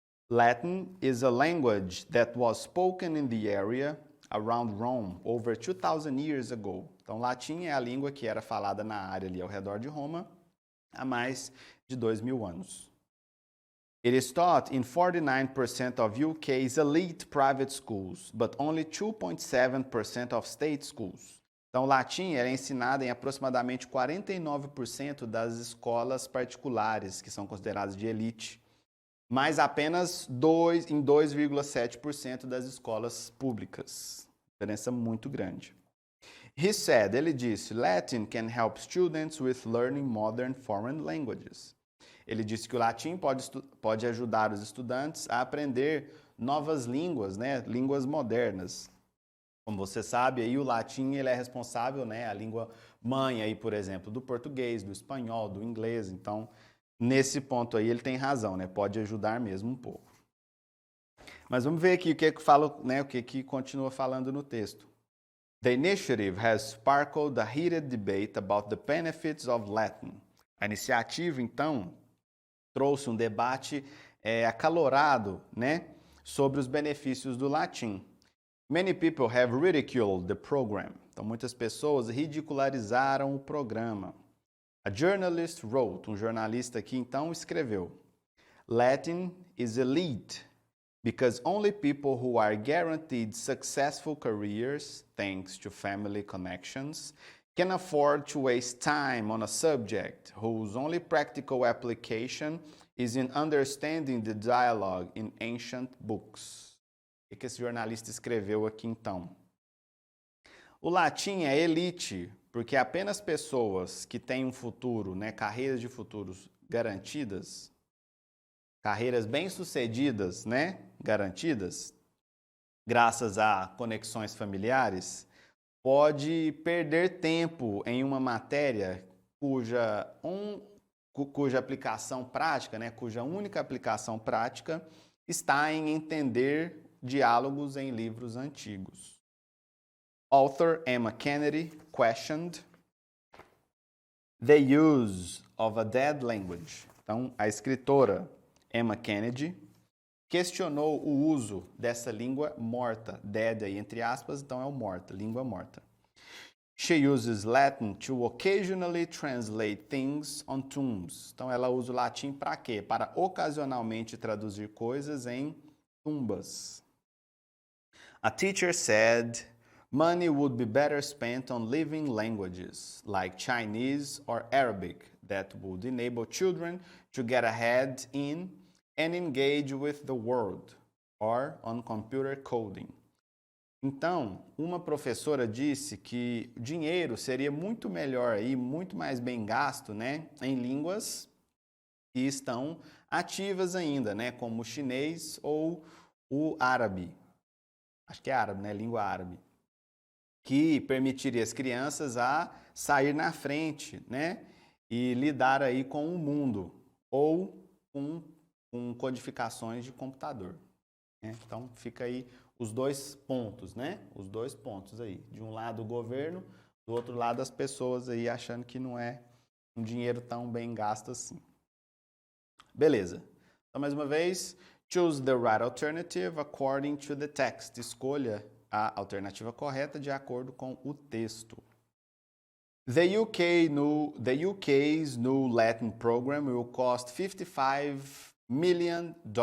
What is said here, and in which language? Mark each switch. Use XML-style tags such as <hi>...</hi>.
<en>Latin is a language that was spoken in the area around Rome over 2,000 years ago.</en> <pt>Então, latim é a língua que era falada na área ali ao redor de Roma há mais de 2.000 anos.</pt> <en>It is taught in 49% of UK's elite private schools, but only 2.7% of state schools.</en> <pt>Então, o latim é ensinado em aproximadamente 49% das escolas particulares, que são consideradas de elite, mas apenas em 2,7% das escolas públicas. Diferença muito grande. Ele disse,</pt> <en>Latin can help students with learning modern foreign languages.</en> <pt>Ele disse que o latim pode ajudar os estudantes a aprender novas línguas, né? Línguas modernas. Como você sabe, aí o latim ele é responsável, né? A língua mãe, aí, por exemplo, do português, do espanhol, do inglês. Então, nesse ponto aí ele tem razão, né? Pode ajudar mesmo um pouco. Mas vamos ver aqui o que fala, né? O que continua falando no texto.</pt> <en>The initiative has sparkled a heated debate about the benefits of Latin.</en> <pt>A iniciativa, então, trouxe um debate acalorado, né, sobre os benefícios do latim.</pt> <en>Many people have ridiculed the program.</en> <pt>Então, muitas pessoas ridicularizaram o programa.</pt> <en>A journalist wrote,</en> <pt>um jornalista aqui, então, escreveu,</pt> <en>Latin is elite because only people who are guaranteed successful careers, thanks to family connections, can afford to waste time on a subject whose only practical application is in understanding the dialogue in ancient books.</en> <pt>O que esse jornalista escreveu aqui então? O latim é elite porque apenas pessoas que têm um futuro, né, carreiras de futuros garantidas, carreiras bem-sucedidas, né, garantidas, graças a conexões familiares, pode perder tempo em uma matéria cuja aplicação prática, né, cuja única aplicação prática está em entender diálogos em livros antigos.</pt> <en>Author Emma Kennedy questioned the use of a dead language.</en> <pt>Então, a escritora Emma Kennedy questionou o uso dessa língua morta, dead aí entre aspas, então é o morta, língua morta.</pt> <en>She uses Latin to occasionally translate things on tombs.</en> <pt>Então ela usa o latim para quê? Para ocasionalmente traduzir coisas em tumbas.</pt> <en>A teacher said money would be better spent on living languages like Chinese or Arabic that would enable children to get ahead in and engage with the world, or on computer coding.</en> <pt>Então, uma professora disse que o dinheiro seria muito melhor e muito mais bem gasto, né, em línguas que estão ativas ainda, né, como o chinês ou o árabe. Acho que é árabe, né, língua árabe. Que permitiria as crianças a sair na frente, né, e lidar aí com o mundo, ou com codificações de computador. Né? Então, fica aí os dois pontos, né? Os dois pontos aí. De um lado o governo, do outro lado as pessoas aí achando que não é um dinheiro tão bem gasto assim. Beleza. Então, mais uma vez,</pt> <en>choose the right alternative according to the text.</en> <pt>Escolha a alternativa correta de acordo com o texto.</pt> <en>The UK's new Latin program will cost $55 million.</en>